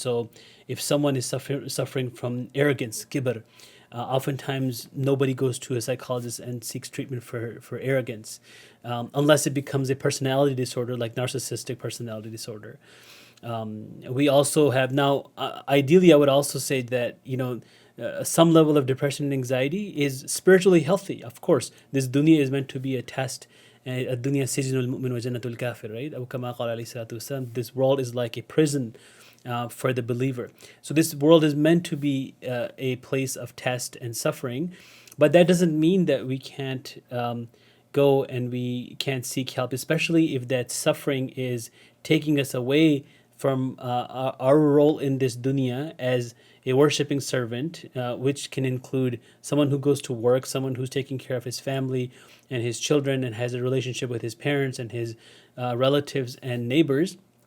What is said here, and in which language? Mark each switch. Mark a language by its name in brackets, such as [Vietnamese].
[English] So if someone is suffering from arrogance, kibr, oftentimes nobody goes to a psychologist and seeks treatment for arrogance, unless it becomes a personality disorder like narcissistic personality disorder. We also have now, ideally I would also say that, some level of depression and anxiety is spiritually healthy. Of course, this dunya is meant to be a test. [Arabic] الدنيا سجن المؤمن وجنة الكافر, right? أو كما قال عليه الصلاة والسلام, [English] this world is like a prison for the believer. So this world is meant to be a place of test and suffering, but that doesn't mean that we can't go and we can't seek help, especially if that suffering is taking us away from our role in this dunya as a worshipping servant, which can include someone who goes to work, someone who's taking care of his family and his children and has a relationship with his parents and his relatives and neighbors.